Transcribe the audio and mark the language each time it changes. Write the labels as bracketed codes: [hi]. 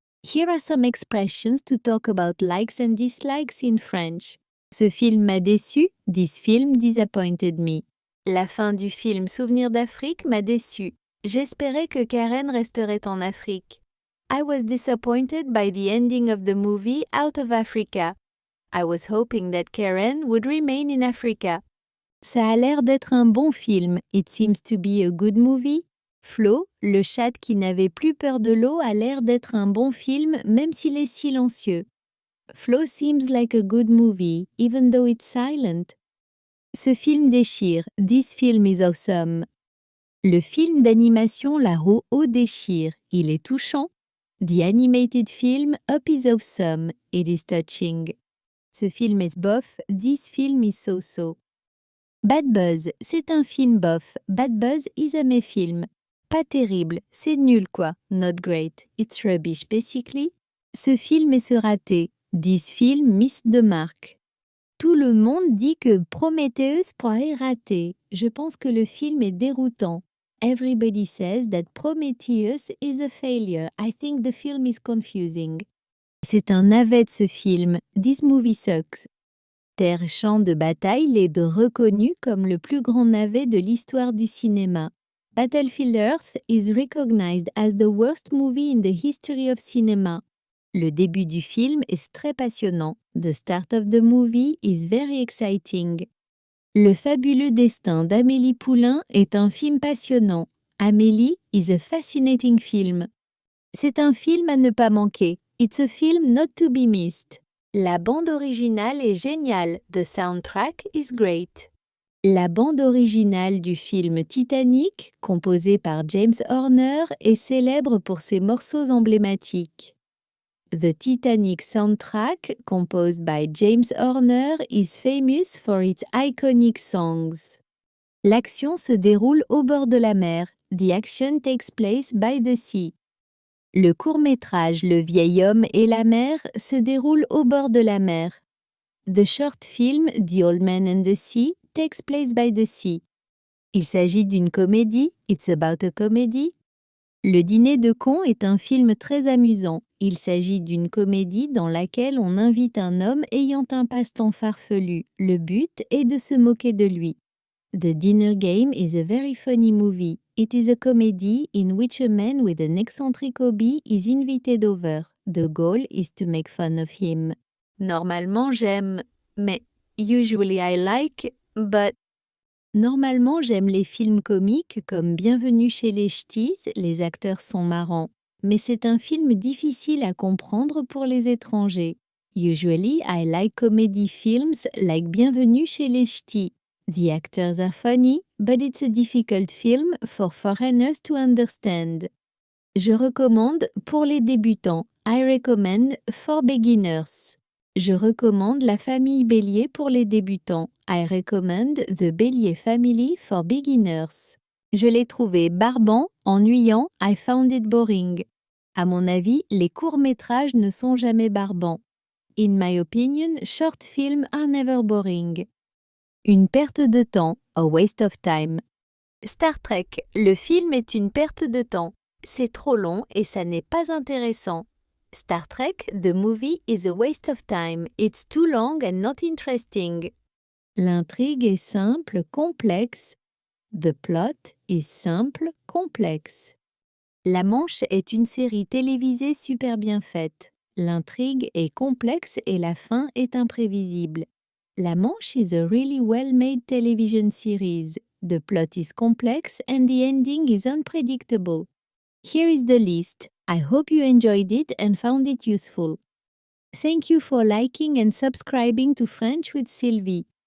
[en] Here are some expressions to talk about likes and dislikes in French. [fr] Ce film m'a déçu. [en] This film disappointed me. [fr] La fin du film Souvenir d'Afrique m'a déçu. J'espérais que Karen resterait en Afrique. [en] I was disappointed by the ending of the movie Out of Africa. I was hoping that Karen would remain in Africa. [fr] Ça a l'air d'être un bon film. [en] It seems to be a good movie. [fr] Flo, le chat qui n'avait plus peur de l'eau, a l'air d'être un bon film même s'il est silencieux. [en] Flo seems like a good movie, even though it's silent. [fr] Ce film déchire. [en] This film is awesome. [fr] Le film d'animation La Roue déchire. Il est touchant. [en] The animated film Up is awesome. It is touching. [fr] Ce film est bof. [en] This film is so-so. [fr] Bad Buzz, c'est un film bof. [en] Bad Buzz is a méfilm. [fr] Pas terrible, c'est nul quoi. [en] Not great, it's rubbish basically. [fr] Ce film est se rater. [en] This film missed the mark. [fr] Tout le monde dit que Prometheus est raté. Je pense que le film est déroutant. [en] Everybody says that Prometheus is a failure. I think the film is confusing. [fr] C'est un navet ce film. [en] This movie sucks. [fr] Terre Champ de Bataille est reconnu comme le plus grand navet de l'histoire du cinéma. [en] Battlefield Earth is recognized as the worst movie in the history of cinema. [fr] Le début du film est très passionnant. [en] The start of the movie is very exciting. [fr] Le fabuleux destin d'Amélie Poulain est un film passionnant. [en] Amélie is a fascinating film. [fr] C'est un film à ne pas manquer. [en] It's a film not to be missed. [fr] La bande originale est géniale. [en] The soundtrack is great. [fr] La bande originale du film Titanic, composée par James Horner, est célèbre pour ses morceaux emblématiques. [en] The Titanic soundtrack, composed by James Horner, is famous for its iconic songs. [fr] L'action se déroule au bord de la mer. [en] The action takes place by the sea. [fr] Le court-métrage Le vieil homme et la mer se déroule au bord de la mer. [en] The short film The Old Man and the Sea takes place by the sea. [fr] Il s'agit d'une comédie. [en] It's about a comedy. [fr] Le dîner de cons est un film très amusant. Il s'agit d'une comédie dans laquelle on invite un homme ayant un passe-temps farfelu. Le but est de se moquer de lui. [en] The Dinner Game is a very funny movie. It is a comedy in which a man with an eccentric hobby is invited over. The goal is to make fun of him. [fr] Normalement j'aime, mais [en] usually I like, but... [fr] Normalement j'aime les films comiques comme Bienvenue chez les Ch'tis, les acteurs sont marrants. Mais c'est un film difficile à comprendre pour les étrangers. [en] Usually I like comedy films like Bienvenue chez les Ch'tis. The actors are funny, but it's a difficult film for foreigners to understand. [fr] Je recommande pour les débutants. [en] I recommend for beginners. [fr] Je recommande La famille Bélier pour les débutants. [en] I recommend The Bélier Family for beginners. [fr] Je l'ai trouvé barbant, ennuyant. [en] I found it boring. [fr] À mon avis, les courts-métrages ne sont jamais barbants. [en] In my opinion, short films are never boring. [fr] Une perte de temps, [en] a waste of time. [fr] Star Trek, le film est une perte de temps. C'est trop long et ça n'est pas intéressant. [en] Star Trek, the movie is a waste of time. It's too long and not interesting. [fr] L'intrigue est simple, complexe. [en] The plot is simple, complexe. [fr] La Manche est une série télévisée super bien faite. L'intrigue est complexe et la fin est imprévisible. [en] La Manche is a really well-made television series. The plot is complex and the ending is unpredictable. Here is the list. I hope you enjoyed it and found it useful. Thank you for liking and subscribing to French with Sylvie.